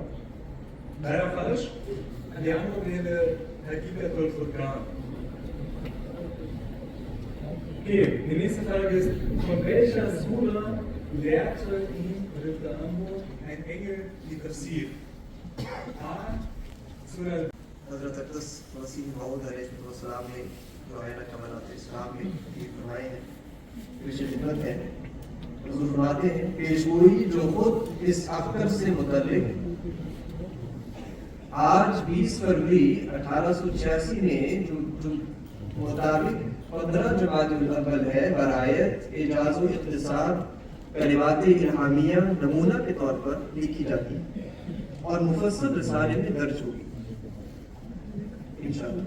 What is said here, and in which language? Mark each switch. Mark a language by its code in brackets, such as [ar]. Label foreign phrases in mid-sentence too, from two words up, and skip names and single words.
[de] Leider falsch. Die Antwort wäre Haqiqat al-Furqan. Okay, die nächste Frage ist, von welcher Sura lehrte ihn Ritter Ambo ein Engel die Tafsir? A. Surah [ur] حضرت اقدس مسیح موعود [ar] علیہ السلام [ur] نے روحانہ کمالات اسلام میں یہ فرمائے ہیں پیش خدمت ہے حضور فرماتے ہیں پیشگوئی جو خود اس اختر سے متعلق آج 20 فروری 1886 میں جو مطابق 15 جمادی الاول ہے برایت اعجاز و اختصار کلمات الہامیہ نمونہ کے طور پر لکھی جاتی ہے اور مفصل رسالے میں درج ہوگی انشاءاللہ.